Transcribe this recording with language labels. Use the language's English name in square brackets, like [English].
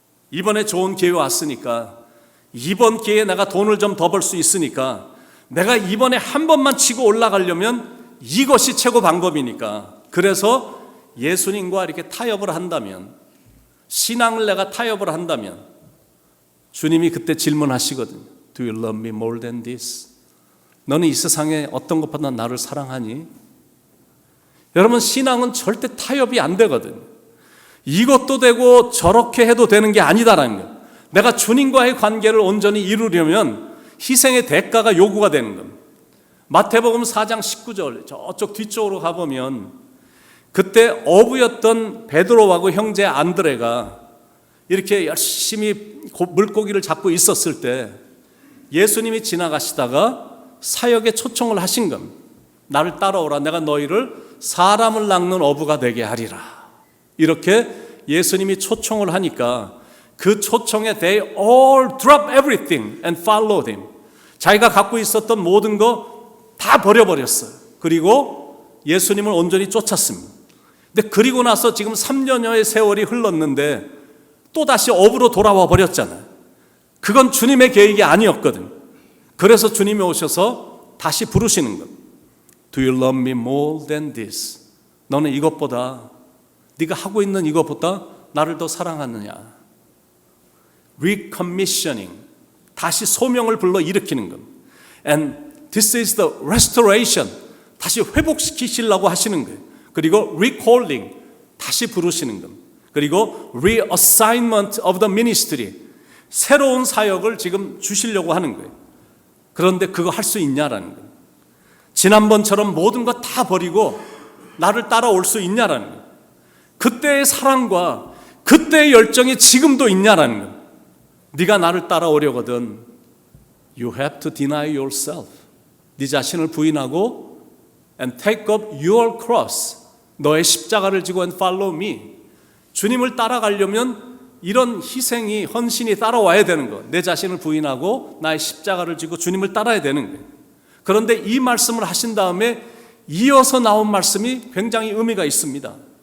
[Korean] 이번에 좋은 기회 왔으니까, 이번 기회에 내가 돈을 좀 더 벌 수 있으니까 내가 이번에 한 번만 치고 올라가려면 이것이 최고 방법이니까, 그래서 예수님과 이렇게 타협을 한다면, 신앙을 내가 타협을 한다면 주님이 그때 질문하시거든요. [English] Do you love me more than this? [Korean] 너는 이 세상에 어떤 것보다 나를 사랑하니? 여러분, 신앙은 절대 타협이 안 되거든요. 이것도 되고 저렇게 해도 되는 게 아니다라는 거예요. 내가 주님과의 관계를 온전히 이루려면 희생의 대가가 요구가 되는 겁니다. 마태복음 4장 19절 저쪽 뒤쪽으로 가보면 그때 어부였던 베드로하고 형제 안드레가 이렇게 열심히 물고기를 잡고 있었을 때 예수님이 지나가시다가 사역에 초청을 하신 겁니다. 나를 따라오라. 내가 너희를 사람을 낚는 어부가 되게 하리라. 이렇게 예수님이 초청을 하니까 그 초청에 [English] they all drop everything and followed him. [Korean] 자기가 갖고 있었던 모든 거 다 버려버렸어요. 그리고 예수님을 온전히 쫓았습니다. 근데 그리고 나서 지금 3년여의 세월이 흘렀는데 또 다시 어부로 돌아와 버렸잖아요. 그건 주님의 계획이 아니었거든. 그래서 주님이 오셔서 다시 부르시는 것. [English] Do you love me more than this? [Korean] 너는 이것보다, 네가 하고 있는 이것보다 나를 더 사랑하느냐? Recommissioning, 다시 소명을 불러 일으키는 것. [English] And this is the restoration, [Korean] 다시 회복시키시려고 하시는 거예요. 그리고 recalling, 다시 부르시는 것. 그리고 [English] reassignment of the ministry, [Korean] 새로운 사역을 지금 주시려고 하는 거예요. 그런데 그거 할 수 있냐라는 거예요. 지난번처럼 모든 거 다 버리고 나를 따라올 수 있냐라는 거예요. 그때의 사랑과 그때의 열정이 지금도 있냐라는 거예요. 네가 나를 따라오려거든 [English] You have to deny yourself. [Korean] 네 자신을 부인하고 [English] and take up your cross. [Korean] 너의 십자가를 지고 [English] and follow me. [Korean] 주님을 따라가려면 이런 희생이, 헌신이 따라와야 되는 거. 내 자신을 부인하고 나의 십자가를 지고 주님을 따라야 되는 거예요. 그런데 이 말씀을 하신 다음에 이어서 나온 말씀이 굉장히 의미가 있습니다.